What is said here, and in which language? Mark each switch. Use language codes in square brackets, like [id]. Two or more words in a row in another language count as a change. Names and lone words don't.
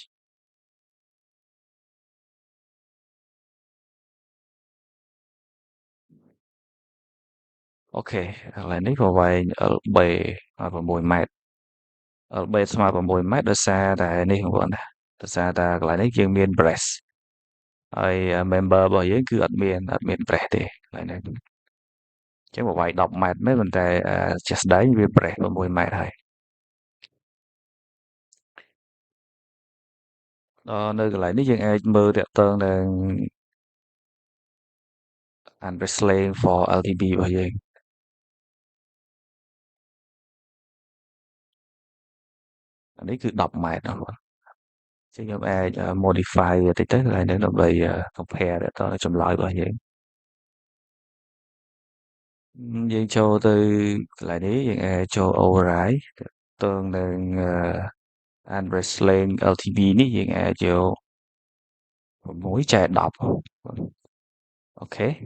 [km] អូខេកន្លែងនេះប្រវែង LB 6ម៉ែត្រ LB ស្មើ6ម៉ែត្រដោយសារតែនេះបងប្អូនណាដោយសារតែកន្លែងនេះយើងមាន brace ហើយ member របស់យើងគឺអត់មាន brace ទេកន្លែងនេះអញ្ចឹងប្រវែង10ម៉ែត្រមែនប៉ុន្តែជាក់ស្ដែងវា brace 6ម៉ែត្រហើយ នៅកន្លែងនេះយើងអាចមើលតាក់ទងនឹង [en] unbracelet for LTB [km] របស់យើងអានេះគឺ10ម៉ែត្របងប្អូនអញ្ចឹងខ្ញុំអាច modify តិចទៅកន្លែងនេះដើម្បី compare តាក់ទងនឹងចម្លើយរបស់ យើងចូលទៅកន្លែងនេះយើងអាចចូល override ទាក់ទងនឹង unbracelet LTB នេះយើងអាចយក6ចែក10អូខេ